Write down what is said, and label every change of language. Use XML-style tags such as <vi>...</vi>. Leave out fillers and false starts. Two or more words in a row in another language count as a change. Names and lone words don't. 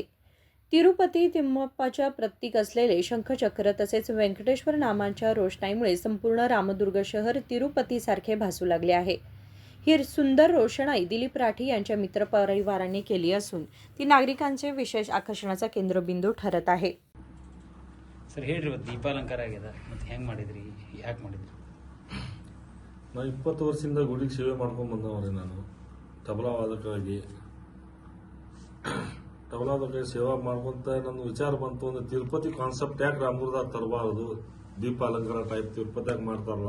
<mr>तिरुपती तिम्मप्पाच्या प्रतीक असलेले शंखचक्र तसेच व्यंकटेश्वर नामाच्या रोषणाईमुळे संपूर्ण रामदुर्ग शहर तिरुपतीसारखे भासू लागले आहे. ही सुंदर रोषणाई दिलीप राठी यांच्या मित्रपरिवाराने केली असून ती नागरिकांचे विशेष आकर्षणाचा केंद्रबिंदू ठरत आहे.</mr> <kn>ಸರ್ ಹೇಳ್ರಿ ಇವತ್ತು ದೀಪಾಲಂಕಾರ ಆಗ್ಯದ ಮತ್ತು ಹೆಂಗೆ ಮಾಡಿದ್ರಿ ಯಾಕೆ ಮಾಡಿದ್ರಿ? ನಾನು 20 ವರ್ಷದಿಂದ ಗುಡಿಗೆ ಸೇವೆ ಮಾಡ್ಕೊಂಡು ಬಂದವ್ರಿ. ನಾನು ತಬಲಾವಾದಕ್ಕಾಗಿ ಸೇವಾ ಮಾಡ್ಕೊಂತ ನನ್ನ ವಿಚಾರ ಬಂತು. ಒಂದು ತಿರುಪತಿ ಕಾನ್ಸೆಪ್ಟ್ ಯಾಕೆ ರಾಮದುರ್ಗದಾಗ ತರಬಾರ್ದು, ದೀಪಾಲಂಕಾರ ಟೈಪ್ ತಿರುಪತಿಯಾಗ ಮಾಡ್ತಾರಲ್ಲ.</kn>